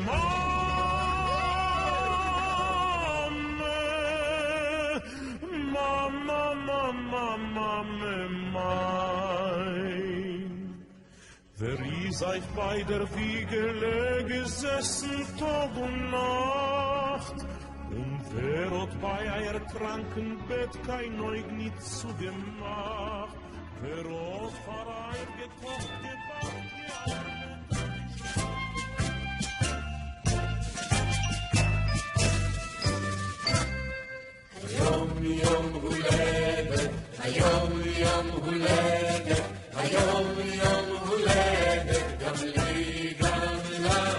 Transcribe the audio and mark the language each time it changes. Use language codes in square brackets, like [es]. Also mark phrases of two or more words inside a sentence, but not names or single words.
[de] Wer ist euch bei der Wiegele gesessen Tag und Nacht? Und wer hat bei euer Krankenbett kein Neugnit zugemacht? Wer hat vor euch gekocht, gebacken, [he] היום יום הולדת, היום יום הולדת, היום יום הולדת, גם לי גם לך.